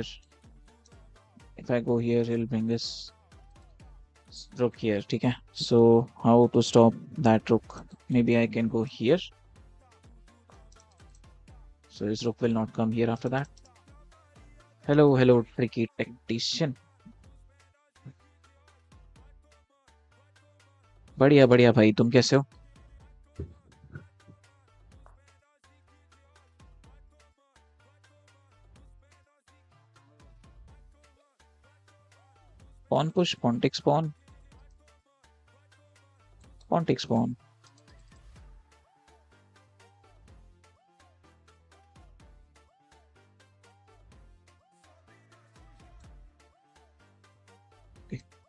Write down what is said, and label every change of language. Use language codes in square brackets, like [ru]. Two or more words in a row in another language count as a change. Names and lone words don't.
[en] If I go here, he'll bring this rook here. Okay. So how to stop that rook? Maybe I can go here. So his rook will not come here after that. Hello, hello, tricky tactician. [hi] बढ़िया बढ़िया भाई, तुम कैसे हो? [en] Pawn push, pawn takes pawn. Pawn takes pawn. Okay.